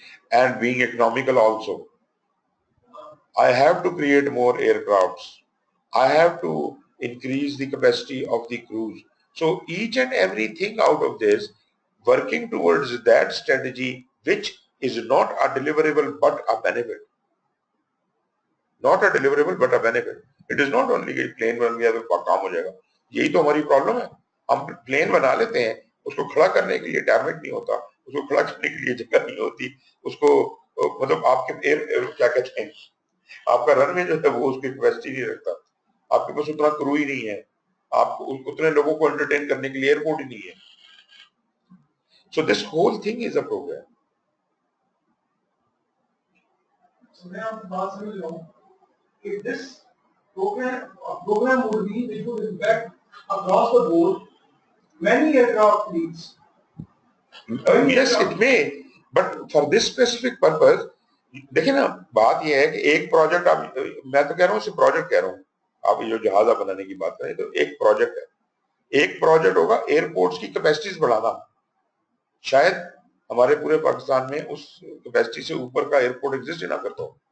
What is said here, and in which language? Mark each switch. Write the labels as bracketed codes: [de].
[en] And being economical also. I have to create more aircrafts. I have to increase the capacity of the crews. So each and everything out of this, working towards that strategy, which is not a deliverable but a benefit. Not a deliverable but a benefit. It is not only [ur] کہ plane بن گیا تو کام ہو جائے گا. یہی تو ہماری problem ہے. ہم plane بنا لیتے ہیں, اس کو کھڑا کرنے کے لیے ٹارمیٹ نہیں ہوتا, اس کو کھڑا کرنے کے لیے جگہ نہیں ہوتی, اس کو مطلب آپ کے کیا کہتے ہیں, آپ کا رن وے جو ہے وہ اس کی کیپیسٹی نہیں رکھتا, آپ کے پاس اتنا کرو ہی نہیں ہے, آپ اتنے لوگوں کو انٹرٹین کرنے کے لیے ایئرپورٹ ہی نہیں ہے. [en] So this whole thing is a program. So [ur] میں آپ بات سمجھ رہا ہوں کہ [en] this program would be which would impact across the board many aircraft fleets. Yes, it may, but for this specific purpose, [ur] دیکھیں نا, بات یہ ہے کہ ایک پروجیکٹ, آپ, میں تو کہہ رہا ہوں اسے پروجیکٹ کہہ رہا ہوں, آپ جو جہازہ بنانے کی بات کریں تو ایک پروجیکٹ ہے. ایک پروجیکٹ ہوگا ایئرپورٹس کی کیپیسٹیز بڑھانا. شاید ہمارے پورے پاکستان میں اس کیپیسٹی سے اوپر کا ایئرپورٹ ایگزسٹ ہی نہ کرتا ہو.